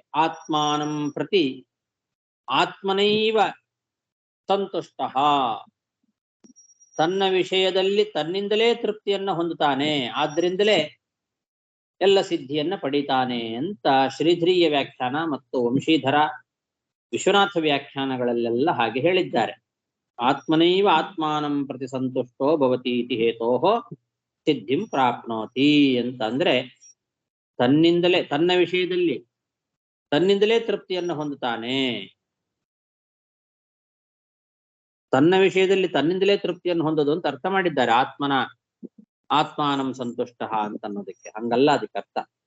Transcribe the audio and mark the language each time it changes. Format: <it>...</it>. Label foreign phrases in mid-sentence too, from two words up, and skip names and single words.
<sa>ಆತ್ಮಾನಂ ಪ್ರತಿ ಆತ್ಮನೈವ ಸಂತುಷ್ಟ,</sa> <kn>ತನ್ನ ವಿಷಯದಲ್ಲಿ ತನ್ನಿಂದಲೇ ತೃಪ್ತಿಯನ್ನ ಹೊಂದುತ್ತಾನೆ, ಆದ್ರಿಂದಲೇ ಎಲ್ಲ ಸಿದ್ಧಿಯನ್ನ ಪಡಿತಾನೆ ಅಂತ ಶ್ರೀಧರೀಯ ವ್ಯಾಖ್ಯಾನ ಮತ್ತು ವಂಶೀಧರ ವಿಶ್ವನಾಥ ವ್ಯಾಖ್ಯಾನಗಳಲ್ಲೆಲ್ಲ ಹಾಗೆ ಹೇಳಿದ್ದಾರೆ.</kn> <sa>ಆತ್ಮನೈವ ಆತ್ಮಾನಂ ಪ್ರತಿ ಸಂತುಷ್ಟೋ ಭವತಿ ಇತಿ ಹೇತೋಃ ಸಿದ್ಧಿಂ ಪ್ರಾಪ್ನೋತಿ ಅಂತ.</sa> <kn>ಅಂದ್ರೆ ತನ್ನಿಂದಲೇ, ತನ್ನ ವಿಷಯದಲ್ಲಿ ತನ್ನಿಂದಲೇ ತೃಪ್ತಿಯನ್ನು ಹೊಂದುತ್ತಾನೆ. ತನ್ನ ವಿಷಯದಲ್ಲಿ ತನ್ನಿಂದಲೇ ತೃಪ್ತಿಯನ್ನು ಹೊಂದೋದು ಅಂತ ಅರ್ಥ ಮಾಡಿದ್ದಾರೆ.</kn> <sa>ಆತ್ಮಾನಂ ಸಂತುಷ್ಟ</sa> <kn>ಅಂತ ಅನ್ನೋದಕ್ಕೆ ಹಂಗಲ್ಲ ಅದಕ್ಕೆ ಅರ್ಥ.</kn>